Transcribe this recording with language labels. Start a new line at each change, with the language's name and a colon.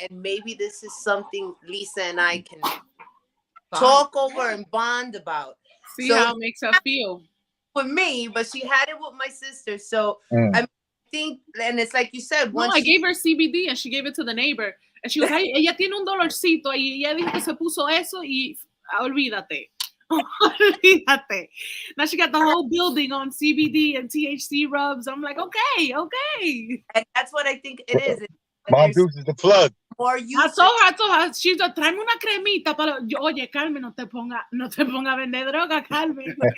English: And maybe this is something Lisa and I can talk over and bond about. See how it makes her feel. With me, but she had it with my sister. So I think, and it's like you said, I gave her CBD and she gave it to the neighbor. And she was like,
Spanish: ella tiene un dolorcito. Y ella dijo que se puso eso y olvídate. Olvídate.
English: Now she got the whole building on CBD and THC rubs. I'm like, okay. And that's what I think it is. Mom Dukes is the plug. I told her, she's like,
Spanish: tráeme una cremita para. Oye, Carmen, no te ponga a vender droga, Carmen.